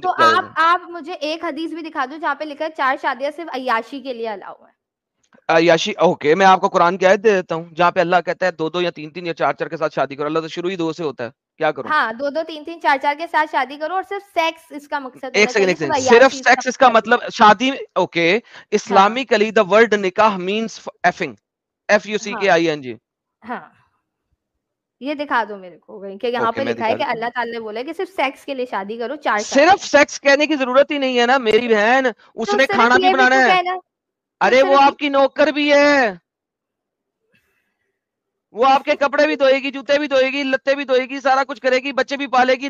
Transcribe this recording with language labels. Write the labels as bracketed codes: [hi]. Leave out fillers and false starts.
[ur] تو آپ مجھے ایک حدیث بھی دکھا دو جہاں پہ لکھا ہے 4 شادیاں صرف عیاشی کے لیے الاؤ ہے. عیاشی اوکے, میں آپ کو قرآن کی آیت دے دیتا ہوں جہاں پہ اللہ کہتا ہے 2 یا 3 یا 4 کے ساتھ شادی کرو. اللہ تو شروع ہی 2 سے ہوتا ہے, کیا کروں؟ ہاں 2 3 4 کے ساتھ شادی کرو اور صرف سیکس اس کا مقصد ایک سیکنڈ, صرف سیکس اس کا مطلب شادی. [en] Okay, اسلامically the word nikah means effing, FUCKING. [ur] ہاں یہ دکھا دو میرے کو کہ یہاں پہ لکھا ہے کہ اللہ تعالیٰ نے بولا کہ صرف سیکس کے لیے شادی کرو 4. صرف سیکس کہنے کی ضرورت ہی نہیں ہے نا میری بہن, اس نے کھانا بھی بنانا ہے. ارے وہ آپ کی نوکر بھی ہے, وہ آپ کے کپڑے بھی دھوئے گی, جوتے بھی دھوئے گی, لتے بھی دھوئے گی, سارا کچھ کرے گی, بچے بھی پالے گی.